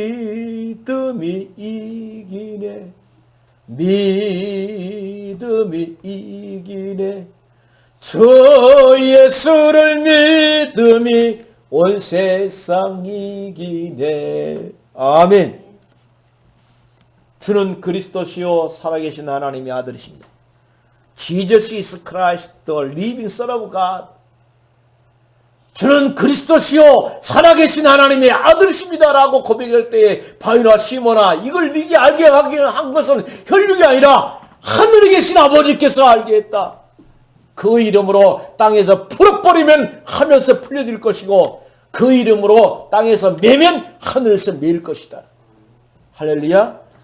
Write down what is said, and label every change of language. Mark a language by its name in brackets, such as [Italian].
[Korean] 믿음이 이기네. 믿음이 이기네. 주 예수를 믿음이 온 세상 이기네. 아멘. 주는 그리스도시요 살아계신 하나님의 아들이십니다. [English] Jesus is Christ, the living Son of God. [Korean] 주는 그리스도시요 살아계신 하나님의 아들이십니다라고 고백할 때에 바위나 시몬아 이걸 네게 알게 한 것은 혈육이 아니라 하늘에 계신 아버지께서 알게 했다. 그 이름으로 땅에서 풀어버리면 하늘에서 풀려질 것이고 그 이름으로 땅에서 매면 하늘에서 매일 것이다. 할렐루야.